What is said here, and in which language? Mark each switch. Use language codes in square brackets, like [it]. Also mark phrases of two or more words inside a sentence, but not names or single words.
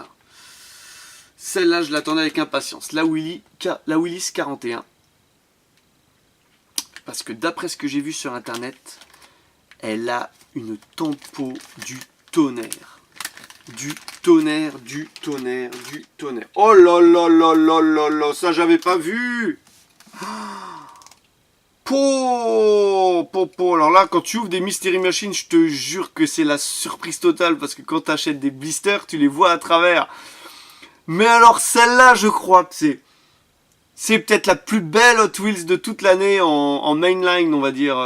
[fr] Celle-là, je l'attendais avec impatience. La Willys 41. Parce que d'après ce que j'ai vu sur internet, elle a une tempo du tonnerre. Du tonnerre, du tonnerre, du tonnerre. Oh là là là là là là, ça j'avais pas vu. Alors là, quand tu ouvres des Mystery Machines, je te jure que c'est la surprise totale. Parce que quand tu achètes des blisters, tu les vois à travers. Mais alors celle-là, je crois que c'est peut-être la plus belle Hot Wheels de toute l'année en mainline, on va dire.